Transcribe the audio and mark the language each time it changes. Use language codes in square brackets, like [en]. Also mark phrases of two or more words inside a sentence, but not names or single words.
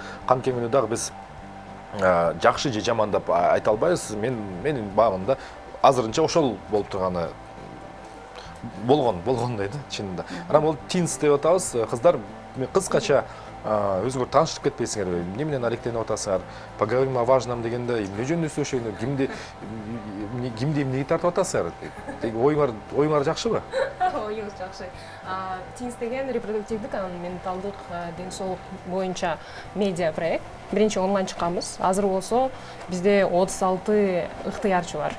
[ky] Канткени дагы биз жакшы же жаман деп айта албайбыз. Менин багымда азырынча ошол болуп турганы болгон дейт чынында. Анан бул тинс деп атабыз. Кыздар кыскача өзүңөр таанышып кетпейсиңерби? Эмне менен алектенип атасыңар? Поговорим о важном дегенде эмне жөнүндө сүйлөшөйүн? Кимди эмнеге тартып атасыңар? Оюңар жакшыбы? Оюңуз жакшы. Тинс деген репродуктивдик анан менталдык ден соолук боюнча медиа проект. Биринчи онлайн чыкканбыз. Азыр болсо бизде 36 ыктыярчы бар.